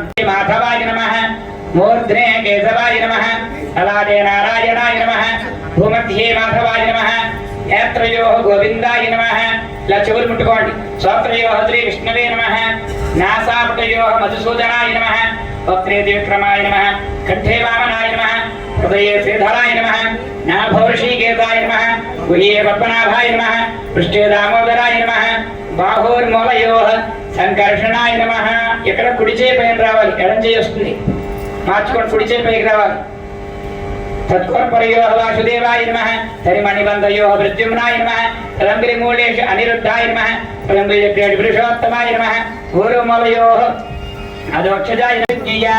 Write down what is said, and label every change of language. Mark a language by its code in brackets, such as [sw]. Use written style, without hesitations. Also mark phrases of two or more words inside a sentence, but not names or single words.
[sa] మాధవాయ నమః. మూర్ధ్నే కేశవాయ నమః. అలాగే నారాయణాయ నమః. భూమధ్యే మాధవాయ నమః. నేత్రయో గోవిందాయ నమః. [te] ఇలా చెవులు ముట్టుకోండి. [sa] శ్రోత్రయో శ్రీ విష్ణువే నమః. నాసాపటయో మధుసూదనాయ నమః. वक्त्रे विक्रमाय नमः कंठे वामनाय नमः हृदये श्रीधराय नमः नाभौ ऋषिकेताय नमः गुह्ये पद्मनाभाय नमः पृष्ठे दामोदराय नमः बाहुर्मूलयोः సంకర్షణాయ నమః. [te] ఇక్కడ కుడి చేయి పైన రావాలి, ఎడం చేయి వస్తుంది, మార్చుకొని కుడి చేయి పైకి రావాలి. [sa] తత్పరయోః వాసుదేవాయ నమః తరిమణిబంధయోః ప్రద్యుమ్నాయ నమః తలంగిరిమూలేషు అనిరుద్ధాయ నమః తలంగిరి పురుషోత్తమాయ నమః ఊరుమూలయోః అధోక్షజాయ నమః.